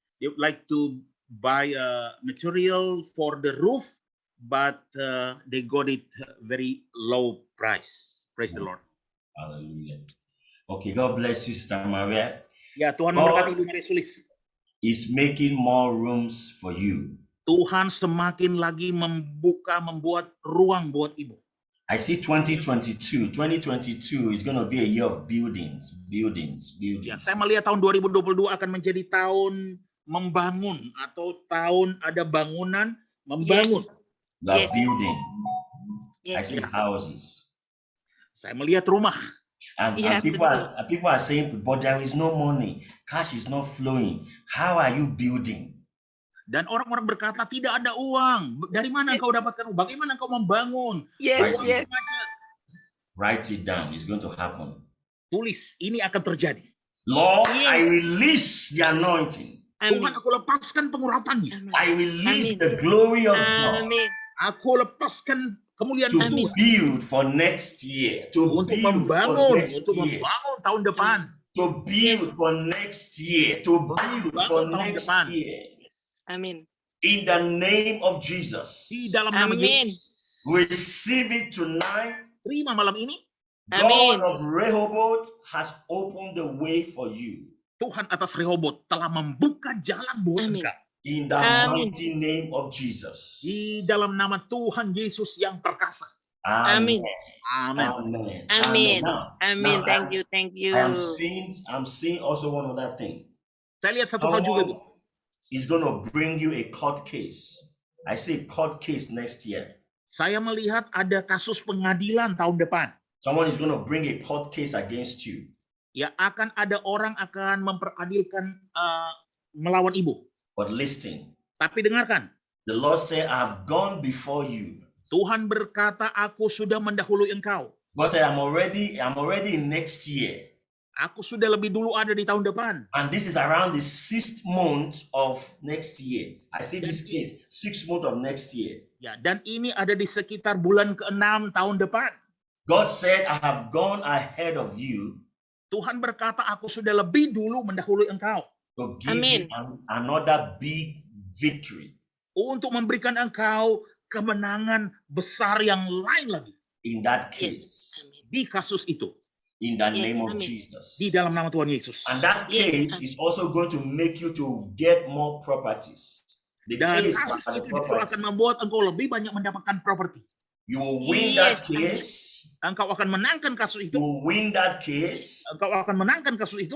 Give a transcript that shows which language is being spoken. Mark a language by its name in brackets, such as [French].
[English] They would like to buy material for the roof, but they got it very low price. Praise the Lord. Hallelujah. Okay, God bless you, Sister Maria. [Indonesian] Ya, Tuhan memberkati Ibu Maria Sulis. [English] Is making more rooms for you. [Indonesian] Tuhan semakin lagi membuat ruang buat Ibu. [English] I see 2022. 2022 is going to be a year of buildings. [Indonesian] Ya, saya melihat tahun 2022 akan menjadi tahun membangun atau tahun ada bangunan membangun. [English] Yes. Building. Yes. I see houses. [Indonesian] Saya melihat rumah. [English] And people are saying, but there is no money. Cash is not flowing. How are you building? [Indonesian] Dan orang-orang berkata tidak ada uang. Dari mana engkau dapatkan uang? Bagaimana engkau membangun? [English] Yes. Write it down. It's going to happen. [Indonesian] Tulis, ini akan terjadi. [English] Lord, I release the anointing. [Indonesian] Tuhan, aku lepaskan pengurapannya. [English] I release the glory of God. [Indonesian] Aku lepaskan kemuliaan [English] to [Indonesian] Tuhan. [English] Build for next year. [Indonesian] Untuk membangun tahun depan. [English] To build for next year. To build for next year. [Indonesian] Amin. [English] In the name of Jesus. [Indonesian] Di dalam nama Yesus. [English] Receive it tonight. [Indonesian] Terima malam ini. [English] God of Rehoboth has opened the way for you. [Indonesian] Tuhan atas Rehoboth telah membuka jalan buat engkau. [English] In the mighty name of Jesus. [Indonesian] Di dalam nama Tuhan Yesus yang perkasa. Amin. Amin. [English] Amin. Amin. Thank you. I'm seeing also one other thing. [Indonesian] Saya lihat satu hal juga, Bu. [English] Is going to bring you a court case. I see court case next year. [Indonesian] Saya melihat ada kasus pengadilan tahun depan. [English] Someone is going to bring a court case against you. [Indonesian] Ya, akan ada orang akan memperadilkan melawan Ibu. [English] But listen. [Indonesian] Tapi dengarkan. [English] The Lord said, "I've gone before you." [Indonesian] Tuhan berkata, aku sudah mendahului engkau. [English] God said, I'm already in next year. [Indonesian] Aku sudah lebih dulu ada di tahun depan. [English] And this is around the 6th month of next year. I see this case, 6th month of next year. [Indonesian] Ya, dan ini ada di sekitar bulan ke-6 tahun depan. [English] God said, I have gone ahead of you. [Indonesian] Tuhan berkata, aku sudah lebih dulu mendahului engkau. [English] To give you another big victory. [Indonesian] Untuk memberikan engkau kemenangan besar yang lain lagi. [English] In that case. [Indonesian] Di kasus itu. [English] In the name of Jesus. [Indonesian] Di dalam nama Tuhan Yesus. [English] And that case is also going to make you to get more properties. [Indonesian] Dan kasus itu juga akan membuat engkau lebih banyak mendapatkan properti. [English] You will win that case. [Indonesian] Engkau akan menangkan kasus itu. [English] You will win that case. [Indonesian] Engkau akan menangkan kasus itu.